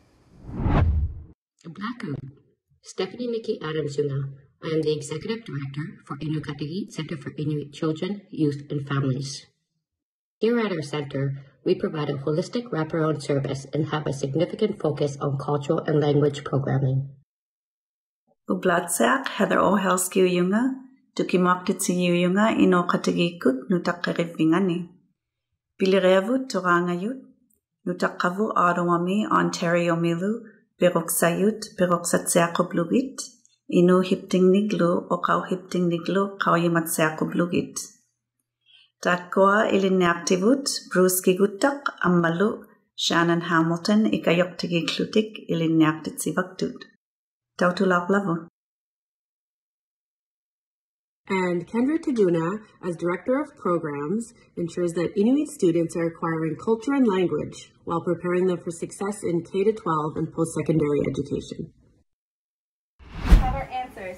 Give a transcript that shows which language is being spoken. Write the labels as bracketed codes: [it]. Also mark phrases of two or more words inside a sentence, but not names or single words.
[en] Stephanie Mickey Adams-Yunga. I am the Executive Director for Indocateg Center for Inuit Children, Youth, and Families. Here at our center, we provide a holistic wraparound service and have a significant focus on cultural and language programming. [iu] Ublatsak Heather Ohelski Yunga, Tukimaktit Yunga ino kategikut nutakkarivingani. Bilirevut Torangayut, Nutakavu Adawami Ontario Milu, Biroksayut, Biroksatsiakoblugit, Inu Hiptingniglu, Okau Hiptingniglu, Kauyimatsiakoblugit. Tatkoa ilinaktivut, Bruce Gigutak, Ammalu, Shannon Hamilton, Ikayoktigiklutik, ilinaktitsivaktut. Tautulaklavu. [en] And Kendra Tajuna, as Director of Programs, ensures that Inuit students are acquiring culture and language while preparing them for success in K-12 and post-secondary education. Have our answers.